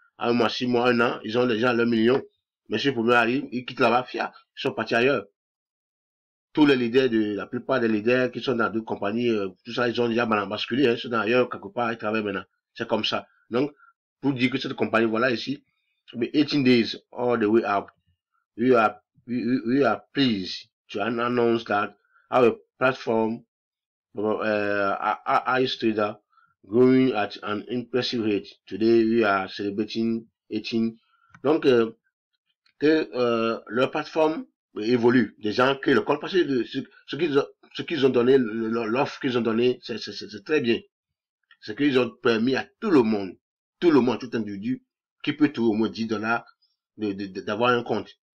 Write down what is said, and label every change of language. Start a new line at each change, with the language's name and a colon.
French: À 1 mois, 6 mois, 1 an, ils ont déjà leurs millions. Mais si le premier arrive, ils quittent là-bas, fiat, ils sont partis ailleurs. Tous les leaders la plupart des leaders qui sont dans d'autres compagnies, tout ça, ils ont déjà basculé, hein, ils sont ailleurs, quelque part, ils travaillent maintenant. C'est comme ça. Donc, pour dire que cette compagnie, voilà, ici,
English: be 18 days all the way up. We are pleased to announce that our platform, Ice Trader, growing at an impressive rate. Today, we are celebrating 18.
French: Donc, leur plateforme évolue. Des gens créent le compte parce que ce qu'ils ont donné, l'offre qu'ils ont donnée, c'est très bien. C'est qu'ils ont permis à tout le monde, tout individu qui peut trouver au moins 10 dollars d'avoir un compte.